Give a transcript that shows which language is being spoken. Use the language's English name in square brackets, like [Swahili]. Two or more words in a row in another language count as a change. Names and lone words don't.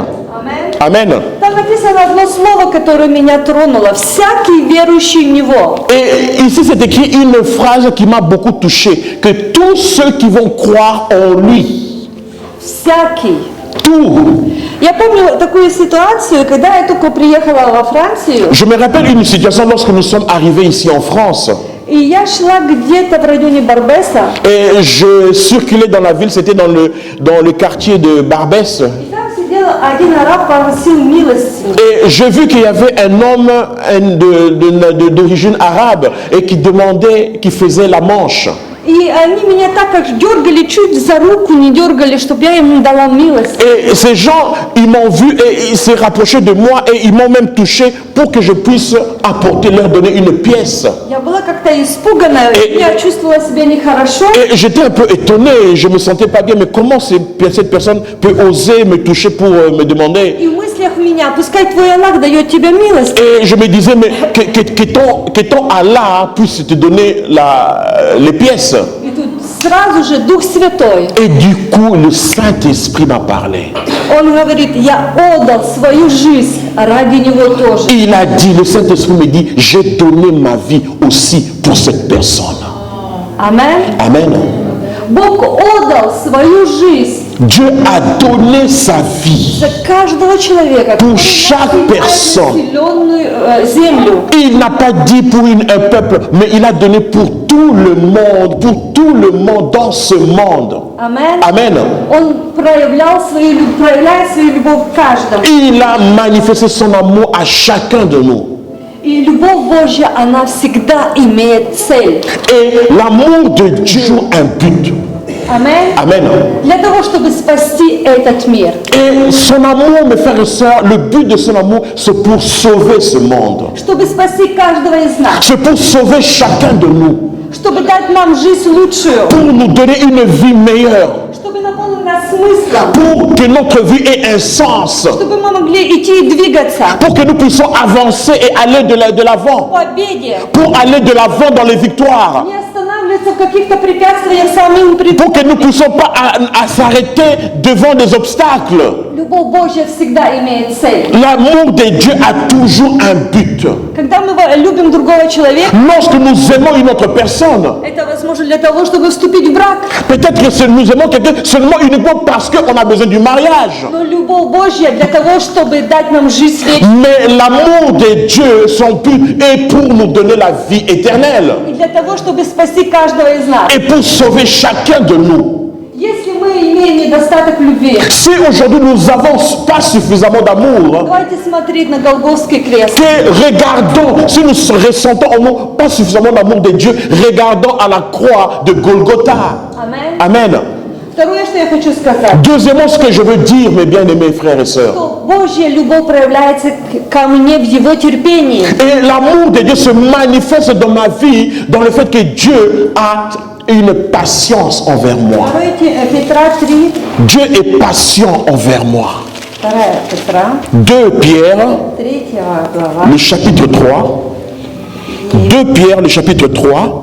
[Russian] Аминь. [French] Amen. [Russian] Там написано одно слово, которое меня тронуло. Всякий верующий в Него. [French] Et ici, c'est écrit une phrase qui m'a beaucoup touché, que tous ceux qui vont croire en lui, [Russian] Всякий. [French] tout. [Russian] Я помню такую ситуацию, когда я только приехала во Францию, [French] Je me rappelle une situation lorsque nous sommes arrivés ici en France, [Russian] и я шла где-то в районе Барбеса, [French] et je circulais dans la ville, c'était dans le quartier de Barbès, [Russian] и там сидел один араб, просил милости. [French] et j'ai vu qu'il y avait un homme d'origine arabe, et qui faisait la manche. [Russian] И они меня так как дергали, чуть за руку не дергали, чтобы я ему дала милость. [French] Et ces gens, ils m'ont vu et ils s'est rapprochés de moi et ils m'ont même touché pour que je puisse leur donner une pièce. [Russian] Я была как-то испугана, я чувствовала себя нехорошо. [French] Et j'étais un peu étonné, je me sentais pas bien, mais comment cette personne peut oser me toucher pour me demander? [Russian] И в мыслях меня, пускай твой Аллах дает тебе милость. [French] Et je me disais, mais que ton Allah puisse te donner les pièces. [Russian] И тут сразу же Дух Святой, [French] Et du coup, le Saint-Esprit m'a parlé. [Russian] Он говорит, я отдал свою жизнь ради Него тоже. [French] Il a dit, le Saint-Esprit me dit, j'ai donné ma vie aussi pour cette personne. [Russian] Аминь. [French] Amen. [Russian] Бог отдал свою жизнь [French] Dieu a donné sa vie [Russian] за каждого человека, [French] pour [Russian] который [French] chaque [Russian] населяет [French] personne. [Russian] населенную землю. [French] Il n'a pas dit pour un peuple, mais il a donné pour tout le monde dans ce monde. [Russian] Аминь. [French] Amen. [Russian] Он проявляет свою любовь в каждом. [French] Il a manifesté son amour à chacun de nous. [Russian] И любовь Божья, она всегда имеет цель. [French] Et l'amour de Dieu a un but. [Russian] Аминь. [French] Amen. [Russian] Для того, чтобы спасти этот мир. [French] Et son amour, mes frères et sœurs, le but de son amour, c'est pour sauver ce monde. [Russian] Чтобы спасти каждого из нас. [French] C'est pour sauver chacun de nous. [Russian] Чтобы дать нам жизнь лучшую. [French] Pour nous donner une vie meilleure. [Russian] Чтобы наполнить нас смыслом. [French] Pour que notre vie ait un sens. [Russian] Чтобы мы могли идти и двигаться. [French] Pour que nous puissions avancer et aller de l'avant. [Russian] В победе. [French] Pour aller de l'avant dans les victoires. [Russian] Не останавливаться в каких-то препятствиях самим [French] Pour que nous ne puissions pas s'arrêter devant des obstacles. [Russian] Любовь Божья всегда имеет цель. [French] L'amour de Dieu a toujours un but. [Russian] Когда мы любим другого человека, [French] Lorsque nous aimons une autre personne, [Russian] это возможно для того, чтобы вступить в брак. [French] peut-être que nous aimons quelqu'un seulement uniquement parce qu'on a besoin du mariage. [Russian] Но любовь Божья для того, чтобы дать нам жизнь вечную. [French] Mais l'amour de Dieu, son but, est pour nous donner la vie éternelle. [Russian] И для того, чтобы спасти каждого из нас. [French] Et pour sauver chacun de nous. [Russian] Если мы имеем недостаток любви, [French] Si aujourd'hui nous n'avons pas suffisamment d'amour, [Russian] давайте смотреть на Голгофский крест. [French] que regardons, si nous ressentons en nous pas suffisamment d'amour de Dieu, regardons à la croix de Golgotha. [Russian] Amen. [French] Amen. [Russian] Второе, что я хочу сказать. [French] Deuxièmement, ce que je veux dire, mes bien-aimés frères et sœurs, [Russian] Что Божья любовь проявляется ко мне в Его терпении. [French] et l'amour de Dieu se manifeste dans ma vie, dans le fait que Dieu a une patience envers moi. [Russian] 2 Петра 3, [French] Dieu est patient envers moi. [Russian] 2 Петра, [French] 2 Pierre, [Russian] 3 глава, [French] le chapitre 3. 2 Pierre, le chapitre 3.